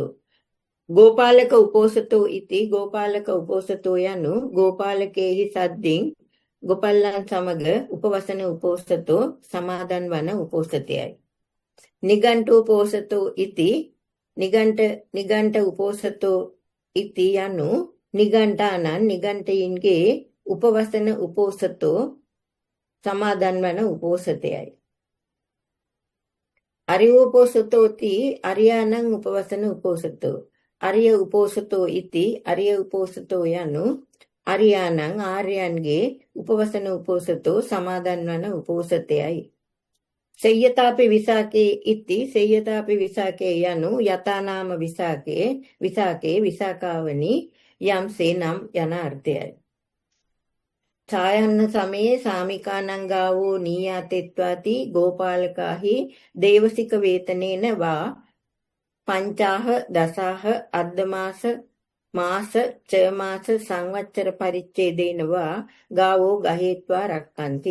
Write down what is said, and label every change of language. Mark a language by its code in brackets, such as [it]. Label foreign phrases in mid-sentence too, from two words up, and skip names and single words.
[pi] ගෝපාලක උපෝසතෝ ඉති ගෝපාලක උපෝසතෝ යනු ගෝපාලකේහි සද්දින් [si] ගෝපල්ලන් සමග [pi] උපවසන උපෝසතෝ [si] සමාදන් වන උපෝසතයයි. [pi] නිගණ්ඨෝපෝසතෝ ඉති නිගණ්ඨ උපෝසතෝ ඉති යනු නිගණ්ඨානං නිගණ්ඨයින්ගේ උපවසන උපෝසතෝ [si] සමාදන් වන උපෝසතයයි. [pi] අරියෝපෝසතෝති අරියානං උපවසන උපෝසතෝ. අරිය උපෝසතෝ ඉති අරිය උපෝසතෝ යනු අරියානං ආර්යයන්ගේ උපවසන උපෝසතෝ [si] සමාදන් වන උපෝසතයයි. [pi] සේයතාපි විසාකේ ඉති සේයතාපි විසාකේ යනු යතානාම විසාකේ [si] විසාකාවනි යම්සේ නම් යන අර්ථයයි. [pi] ඡායන්න සමයේ සාමිකානං ගාවෝ නීයාතෙත්වාති ගෝපාලකාහි දේවසික වේතනේන වා පංචාහ දසාහ අද්දමාස මාස ච මාස සංවච්චර පරිච්ඡේදේන වා ගාවෝ ගහේත්වා රක්칸ති.